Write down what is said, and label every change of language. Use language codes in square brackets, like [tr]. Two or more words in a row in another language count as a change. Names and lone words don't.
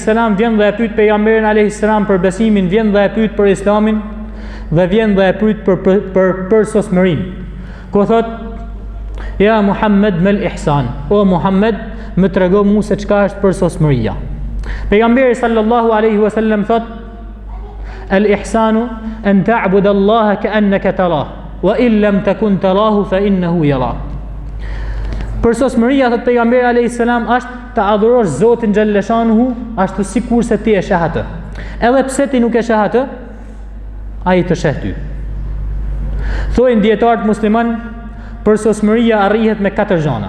[sq] vjen dhe e pyet pejgamberin a.s. për besimin, vjen dhe e pyet për islamin, dhe vjen dhe e pyet për sosmërinë. Ku thot: [ar] يا محمد ما الإحسان, [sq] o Muhammed, më trego mua se çka është për sosmëria. [ar] Pejgamberi صلى الله عليه وسلم thot: الإحسان أن تعبد الله كأنك تراه وإن لم تكن تراه فإنه يراك. [sq] Për sosmëria, thot pejgamberi [ar] عليه السلام, [sq] është të adhurosh Zotin xhalleshanuhu ashtu sikur se ti e sheh atë. Edhe pse ti nuk e sheh atë, ai të sheh ty. Thojnë dietarët musliman, për sosmëria arrihet me 4 gjëra.